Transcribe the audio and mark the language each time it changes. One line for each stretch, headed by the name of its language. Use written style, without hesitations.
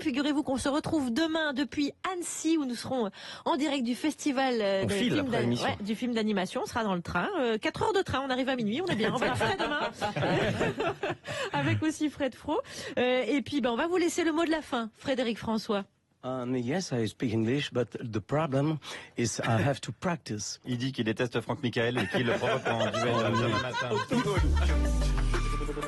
French: Figurez-vous qu'on se retrouve demain depuis Annecy, où nous serons en direct du festival du film d'animation. On sera dans le train. 4 heures de train, on arrive à minuit, on est bien. On va la faire demain. Avec aussi Fred Fro. Et puis, on va vous laisser le mot de la fin, Frédéric François.
English: Yes, I speak English, but the problem is I have to practice.
French: Il dit qu'il déteste Franck Michael et qu'il le provoque en duel demain matin.